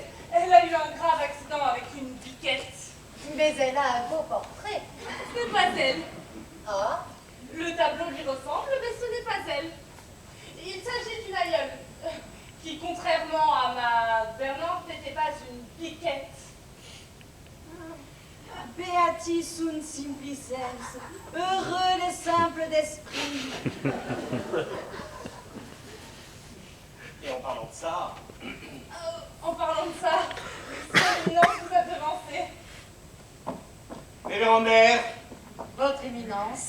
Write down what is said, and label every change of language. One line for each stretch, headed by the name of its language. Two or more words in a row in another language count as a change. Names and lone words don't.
French: Elle a eu un grave accident avec une biquette. Mais elle a un beau portrait. Ce n'est pas elle. Ah, Le tableau lui ressemble, mais ce n'est pas elle. Il s'agit d'une aïeule, qui, contrairement à ma gouvernante, n'était pas une biquette.
Latin: Beati sunt simplices,
French: heureux les simples d'esprit. Et en parlant de ça, En parlant de ça, Sa Éminence vous a devancé. révérende mère, votre éminence.